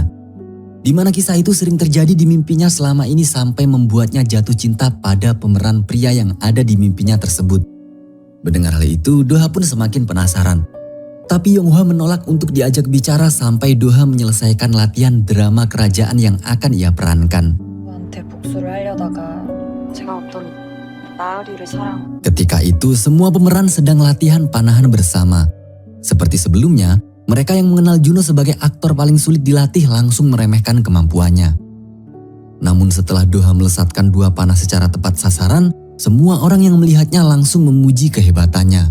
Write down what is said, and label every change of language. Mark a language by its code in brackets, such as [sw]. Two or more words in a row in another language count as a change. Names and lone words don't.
[id] Di mana kisah itu sering terjadi di mimpinya selama ini sampai membuatnya jatuh cinta pada pemeran pria yang ada di mimpinya tersebut. Mendengar hal itu, Doha pun semakin penasaran. Tapi Yonghwa menolak untuk diajak bicara sampai Doha menyelesaikan latihan drama kerajaan yang akan ia perankan. [ko] 누구한테 복수를 하려다가 제가 없던 나으리를 사랑. [id] Ketika itu, semua pemeran sedang latihan panahan bersama. Seperti sebelumnya, mereka yang mengenal Juno sebagai aktor paling sulit dilatih langsung meremehkan kemampuannya. Namun setelah Doha melesatkan dua panah secara tepat sasaran, semua orang yang melihatnya langsung memuji kehebatannya.